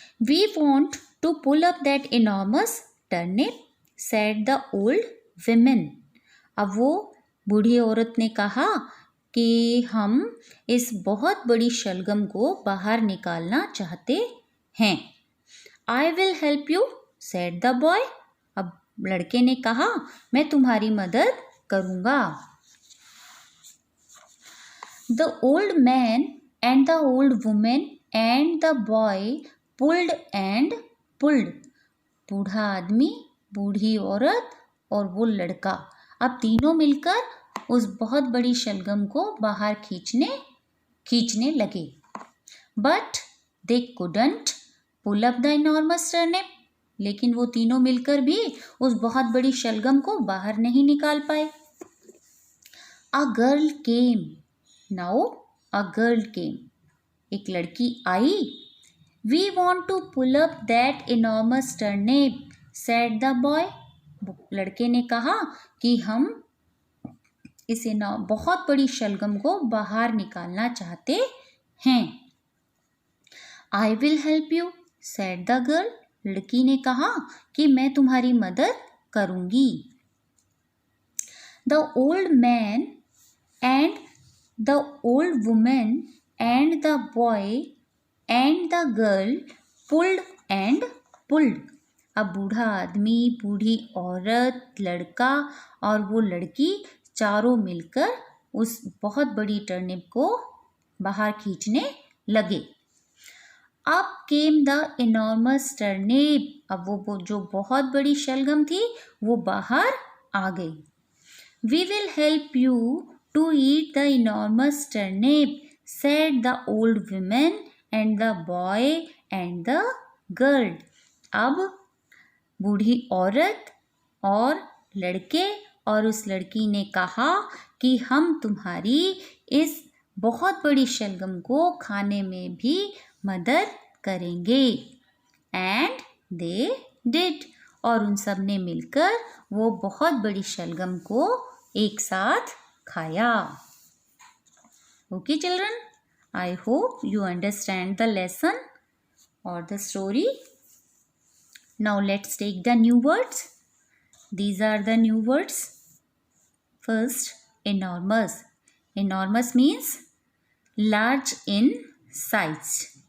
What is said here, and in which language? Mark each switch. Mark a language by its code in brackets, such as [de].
[en] We want to pull up that enormous turnip, said the old woman. [hi] अब वो बूढ़ी औरत ने कहा कि हम इस बहुत बड़ी शलगम को बाहर निकालना चाहते हैं. [en] I will help you, said the boy. [hi] अब लड़के ने कहा, मैं तुम्हारी मदद करूँगा. [en] The old man and the old woman and the boy pulled and pulled. [hi] बूढ़ा आदमी, बूढ़ी औरत और वो लड़का, अब तीनों मिलकर उस बहुत बड़ी शलगम को बाहर खींचने लगे. [en] But they couldn't pull up the enormous turnip. [hi] लेकिन वो तीनों मिलकर भी उस बहुत बड़ी शलगम को बाहर नहीं निकाल पाए. [en] A girl came. Now a girl came. [hi] एक लड़की आई. [en] We want to pull up that enormous turnip, said the boy. [hi] लड़के ने कहा कि हम इस बहुत बड़ी शलगम को बाहर निकालना चाहते हैं. [en] I will help you, said the girl. [hi] लड़की ने कहा कि मैं तुम्हारी मदद करूंगी. [en] The old man and the old woman and the boy and the girl pulled and pulled. [hi] अब बूढ़ा आदमी, बूढ़ी औरत, लड़का और वो लड़की चारों मिलकर उस बहुत बड़ी टर्निप को बाहर खींचने लगे. अब [en] Came the enormous turnip. [hi] अब वो जो बहुत बड़ी शलगम थी वो बाहर आ गई. [en] We will help you to eat the enormous turnip, said the old woman and the boy and the girl. [hi] अब बूढ़ी औरत और लड़के और उस लड़की ने कहा कि हम तुम्हारी इस बहुत बड़ी शलगम को खाने में भी मदद करेंगे. [en] And they did. [hi] और उन सब ने मिलकर वो बहुत बड़ी शलगम को एक साथ खाया. [en] Okay children, I hope you understand the lesson or the story. Now let's take the new words. These are the new words. First, enormous. Enormous means large in size.